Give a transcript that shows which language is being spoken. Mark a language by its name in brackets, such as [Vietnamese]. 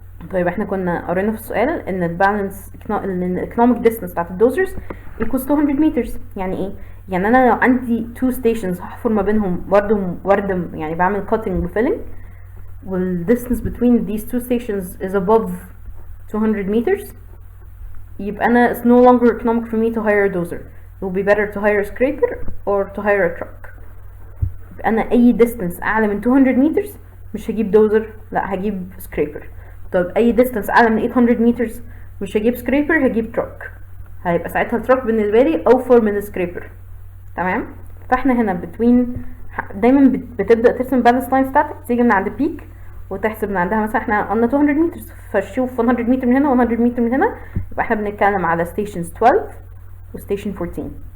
[Arabic] طيب احنا كنا قرينا في السؤال ان البالانس الايكونوميك ديستانس بتاعت الدوزرز equals 200 meters. يعني ايه؟ يعني انا لو عندي 2 stations هحفر ما بينهم وردم يعني بعمل cutting وفيلنج، والديستانس between these two stations is above 200 meters، يبقى انا [English] it's no longer economic for me to hire a dozer. It will be better to hire a scraper or to hire a truck. [Arabic] يبقى انا اي distance اعلى من 200 meters مش هجيب دوزر، لا هجيب scraper. طب اي distance اعلى من 800 meters مش هجيب scraper، هجيب truck. هيبقى ساعتها التراك بالنسبه لي اوفر من السكريبر. تمام، فاحنا هنا دايما بتبدا ترسم بالانس لاين ستاتيك، تيجي من عند بيك وتحسب من عندها مثلا احنا قلنا 200 متر، فشوف 100 متر من هنا و100 متر من هنا، يبقى احنا بنتكلم على ستيشنز 12 وستيشن 14.